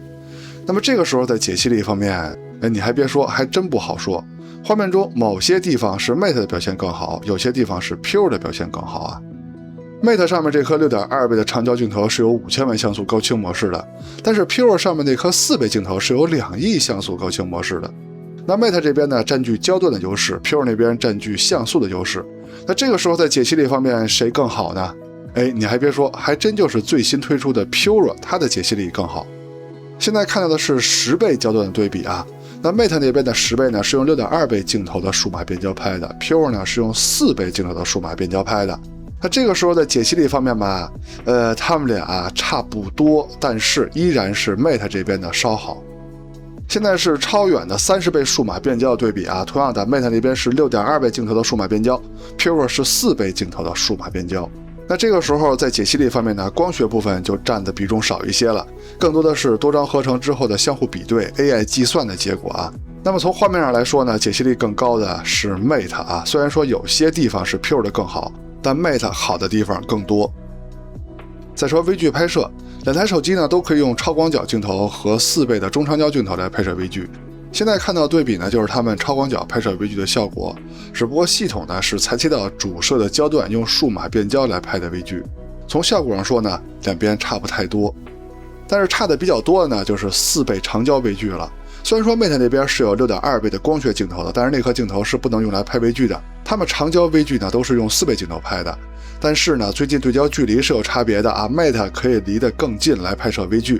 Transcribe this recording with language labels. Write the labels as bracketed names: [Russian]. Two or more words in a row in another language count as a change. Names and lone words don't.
[Chinese] 那麼這個時候在解析力方面，你還別說，還真不好說。畫面中某些地方是 Mate 的表現更好，有些地方是 Pure 的表現更好啊。Mate 上面這顆6.2倍的長焦鏡頭是有5000萬像素高清模式的，但是 Pure 上面那顆4倍鏡頭是有2億像素高清模式的。那 Mate 這邊呢佔據焦段的優勢 ，Pure 那邊佔據像素的優勢。那這個時候在解析力方面誰更好呢？你還別說，還真就是最新推出的 Pure，它的解析力更好。現在看到的是10倍焦段的对比啊。那 Mate 那邊的10倍呢是用6.2倍鏡頭的數碼變焦拍的 ，Pure 呢是用4倍鏡頭的數碼變焦拍的。那這個時候在解析力方面吧，他們倆差不多，但是依然是 Mate 這邊的稍好。現在是超遠的30倍數碼變焦的對比啊，同樣的 Mate 那邊是6.2倍鏡頭的數碼變焦 ，Pure 是4倍鏡頭的數碼變焦。那這個時候在解析力方面呢，光學部分就占的比重少一些了，更多的是多张合成之後的相互比对 AI 計算的結果啊。那麼從畫面上來說呢，解析力更高的是 Mate 啊，雖然說有些地方是 Pure 的更好，但 Mate 好的地方更多。再說微距拍攝，两台手機呢都可以用超廣角鏡頭和4倍的中長焦鏡頭來拍攝微距。現在看到的對比呢，就是他們超廣角拍攝微距的效果，只不過系統呢是裁切到主攝的焦段，用數碼變焦來拍的微距。從效果上說呢，兩邊差不太多，但是差的比較多的呢，就是4倍長焦微距了。雖然說 Mate 那邊是有6.2倍的光學鏡頭的，但是那顆鏡頭是不能用來拍微距的。他們長焦微距呢都是用4倍鏡頭拍的，但是呢最近对焦距離是有差別的啊 ，Mate 可以離得更近來拍攝微距。